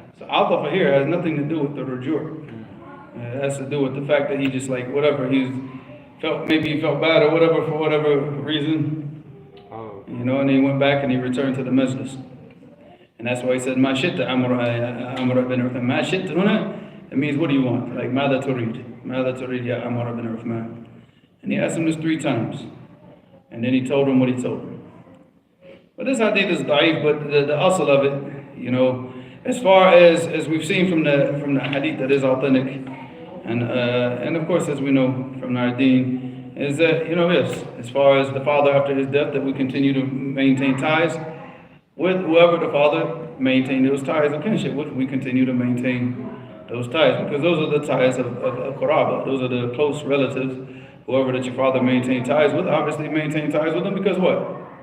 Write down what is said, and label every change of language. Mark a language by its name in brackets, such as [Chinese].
[English] So عطف here has nothing to do with the rujur. It has to do with the fact that he just whatever, maybe he felt bad or whatever for whatever reason. Oh. And he went back and he returned to the majlis. And that's why he said, [Arabic] ما شئت عمر بن عثمان. ما شئت هنا, [English] it means what do you want? [Arabic] Like ماذا تريد? ماذا تريد يا عمر بن عثمان? [English] And he asked him this 3 times. And then he told him what he told him. But this hadith is da'if, but the asl of it, as far as we've seen from the hadith that is authentic, and of course as we know from our deen, is that, yes, as far as the father after his death, that we continue to maintain ties with whoever the father maintained those ties of kinship with, we continue to maintain those ties, because those are the ties of Quraba, those are the close relatives, whoever that your father maintained ties with, obviously maintain ties with them, because what?